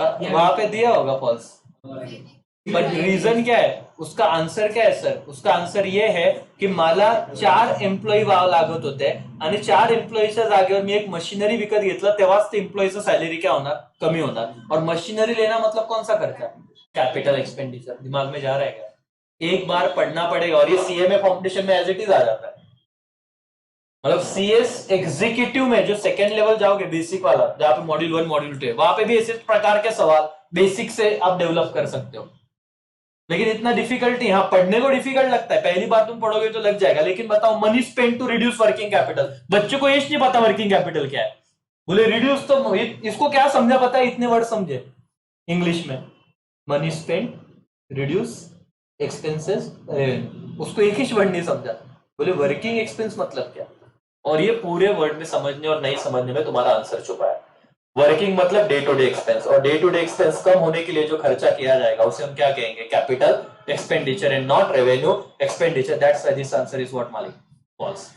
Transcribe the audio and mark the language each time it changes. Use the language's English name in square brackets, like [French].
[Hindi] वहां पे दिया होगा फॉल्स. बट रीजन क्या है, उसका आंसर क्या है सर? उसका आंसर ये है की [Marathi] मला 4 एम्प्लॉई लागत होते आणि 4 एम्प्लॉईच्या जागेवर मी एक मशीनरी विकत घेतलं, तेव्हाच ते एम्प्लॉईचं सॅलरी क्या होणार, कमी होणार. [Hindi] और मशीनरी लेना मतलब कौन सा खर्चा, कैपिटल एक्सपेंडिचर. दिमाग में जा रहा है क्या? एक बार पढ़ना पड़ेगा और ये सीएमए फाउंडेशन में एज इट इज आ जाता है. मतलब सीएस एग्जीक्यूटिव में जो सेकेंड लेवल जाओगे बेसिक वाला, जहां पे मॉड्यूल 1 मॉड्यूल 2 है, वहां पे भी इसी प्रकार के सवाल बेसिक से आप डेवलप कर सकते हो. लेकिन इतना डिफिकल्टी, हाँ पढ़ने को डिफिकल्ट लगता है, पहली बार तुम पढ़ोगे तो लग जाएगा. लेकिन बताओ, money spend to reduce working capital, बच्चे को ये नहीं पता वर्किंग कैपिटल क्या है. बोले रिड्यूस, तो इसको क्या समझा पता है, इतने वर्ड समझे इंग्लिश में. Money spend, reduce expenses, revenue, उसको एक ही वर्ड नहीं समझा. बोले वर्किंग एक्सपेंस मतलब क्या. और ये पूरे वर्ड में समझने और नहीं समझने में तुम्हारा आंसर छुपा है. वर्किंग मतलब डे टू डे एक्सपेंस, और डे टू डे एक्सपेंस कम होने के लिए जो खर्चा किया जाएगा उसे हम क्या कहेंगे, [English] Capital expenditure and not revenue expenditure. That's why this answer is what मालिक, false.